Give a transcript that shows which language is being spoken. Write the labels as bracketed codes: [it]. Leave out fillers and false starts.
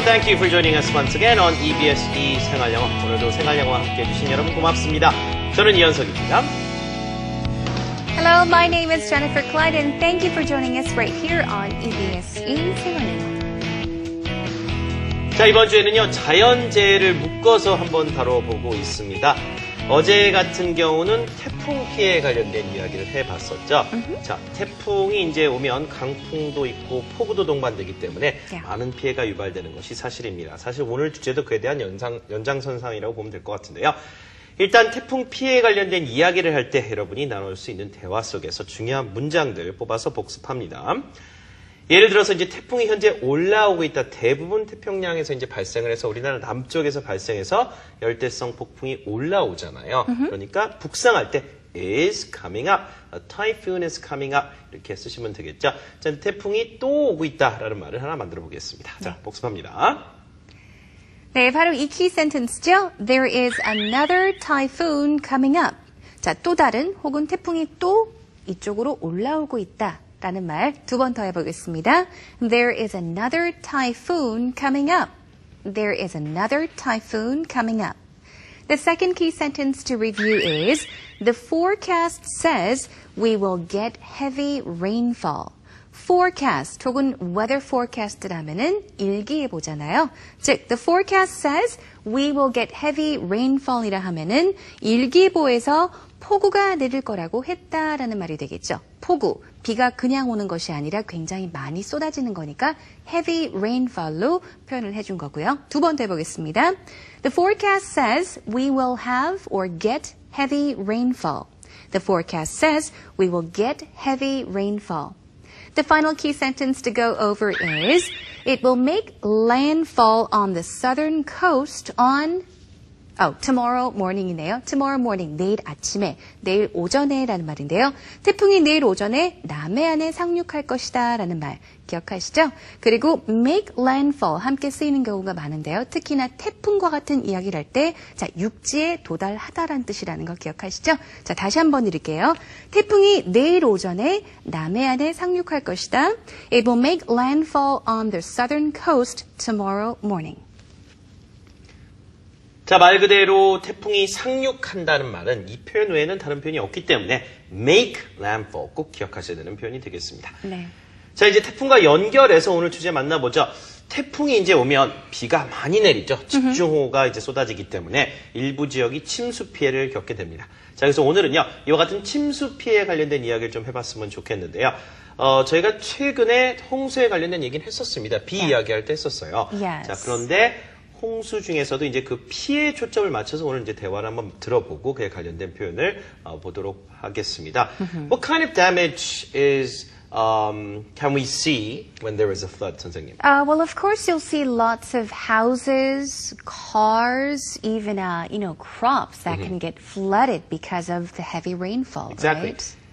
[en] Thank you for joining us once again on EBS 생활영어. [ko] 오늘도 생활영어 함께해 주신 여러분 고맙습니다. 저는 이현석입니다. [en] Hello, my name is Jennifer Clyde, and thank you for joining us right here on EBS 생활영어. [ko] 자, 이번 주에는요, 자연재해를 묶어서 한번 다뤄보고 있습니다. 어제 같은 경우는 태풍 피해에 관련된 이야기를 해봤었죠. 자, 태풍이 이제 오면 강풍도 있고 폭우도 동반되기 때문에 많은 피해가 유발되는 것이 사실입니다. 사실 오늘 주제도 그에 대한 연장선상이라고 보면 될 것 같은데요. 일단 태풍 피해에 관련된 이야기를 할 때 여러분이 나눌 수 있는 대화 속에서 중요한 문장들 뽑아서 복습합니다. 예를 들어서 이제 태풍이 현재 올라오고 있다. 대부분 태평양에서 이제 발생을 해서 우리나라 남쪽에서 발생해서 열대성 폭풍이 올라오잖아요. 그러니까 북상할 때 [en] is coming up, a typhoon is coming up [ko] 이렇게 쓰시면 되겠죠. 자, 태풍이 또 오고 있다라는 말을 하나 만들어 보겠습니다. 자, 복습합니다. 네, 바로 이 키 센텐스죠. [en] There is another typhoon coming up. [ko] 자, 또 다른 혹은 태풍이 또 이쪽으로 올라오고 있다. 라는 말 두 번 더 해보겠습니다. [en] There is another typhoon coming up. There is another typhoon coming up. The second key sentence to review is the forecast says we will get heavy rainfall. [ko] forecast 혹은 weather forecast라면은 일기예보잖아요. 즉, [en] the forecast says we will get heavy rainfall [ko] 이라 하면은 일기예보에서 폭우가 내릴 거라고 했다라는 말이 되겠죠. 폭우, 비가 그냥 오는 것이 아니라 굉장히 많이 쏟아지는 거니까 heavy rainfall로 표현을 해준 거고요. 두 번 더 해보겠습니다. [en] The forecast says we will have or get heavy rainfall. The forecast says we will get heavy rainfall. The final key sentence to go over is it will make landfall on the southern coast on tomorrow morning이네요. tomorrow morning, [ko] 내일 아침에, 내일 오전에라는 말인데요. 태풍이 내일 오전에 남해안에 상륙할 것이다 라는 말 기억하시죠? 그리고 make landfall 함께 쓰이는 경우가 많은데요. 특히나 태풍과 같은 이야기를 할 때 자, 육지에 도달하다라는 뜻이라는 거 기억하시죠? 자, 다시 한번 드릴게요. 태풍이 내일 오전에 남해안에 상륙할 것이다. [en] It will make landfall on the southern coast tomorrow morning. [ko] 자, 말 그대로 태풍이 상륙한다는 말은 이 표현 외에는 다른 표현이 없기 때문에 make landfall 꼭 기억하셔야 되는 표현이 되겠습니다. 네. 자, 이제 태풍과 연결해서 오늘 주제 만나보죠. 태풍이 이제 오면 비가 많이 내리죠. 집중호우가 이제 쏟아지기 때문에 일부 지역이 침수 피해를 겪게 됩니다. 자, 그래서 오늘은요, 이와 같은 침수 피해에 관련된 이야기를 좀 해봤으면 좋겠는데요. 저희가 최근에 홍수에 관련된 얘기는 했었습니다. 비 이야기할 때 했었어요. [en] Yes. [ko] 자, 그런데 홍수 중에서도 이제 그 피해 초점을 맞춰서 오늘 이제 대화를 한번 들어보고 그에 관련된 표현을 보도록 하겠습니다. [en] What kind of damage can we see when there is a flood, 선생님? Well, of course, you'll see lots of houses, cars, even, crops that can get flooded because of the heavy rainfall, Exactly. right?